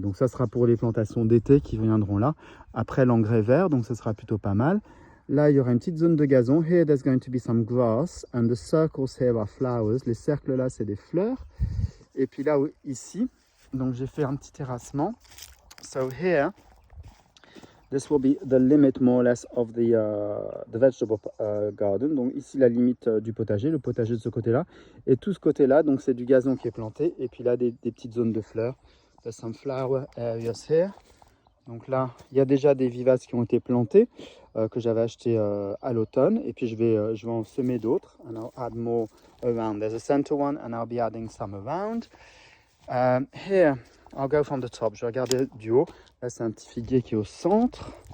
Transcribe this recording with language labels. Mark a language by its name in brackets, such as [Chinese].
[French] Donc ça sera pour les plantations d'été qui viendront là. Après l'engrais vert, donc ça sera plutôt pas mal. Là, il y aura une petite zone de gazon. [English] Here, there's going to be some grass. And the circles here are flowers. [French] Les cercles là, c'est des fleurs. Et puis là, ici, donc j'ai fait un petit terrassement. [English] So here, this will be the limit more or less of the vegetable garden. [French] Donc ici la limite du potager, le potager de ce côté-là. Et tout ce côté-là, donc c'est du gazon qui est planté. Et puis là des petites zones de fleurs. [English] There's some flower areas here. [French] Donc là, il y a déjà des vivaces qui ont été plantés que j'avais acheté à l'automne. Et puis je vais en semer d'autres. [English] And I'll add more around. There's a center one and I'll be adding some around. Here, I'll go from the top. [French] Je vais regarder du haut. Là, c'est un petit figuier qui est au centre.